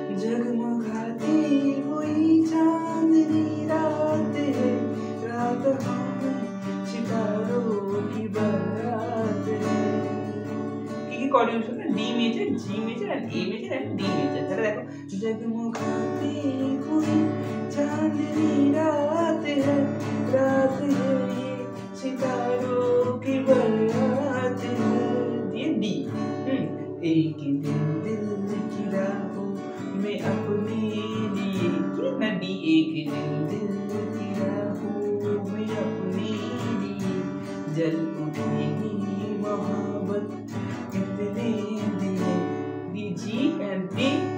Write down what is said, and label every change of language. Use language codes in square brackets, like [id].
[hi] जगमगाती हुई चांदनी रात है, रात हमें सितारों की बारात है। [bn] কি কর্ডিনেশন না, D major, G major and a major and D major. তাহলে দেখো [hi] जगमगाती हुई चांदनी रात है, रात है ये सितारों की बारात है, ये डी। एक दिन दिल की राहों में अपने लिए, ये ना डी, एक दिन दिल की राहों में अपने लिए जल उठेगी मोहब्बत कितने दिए, डी जी एंड डी।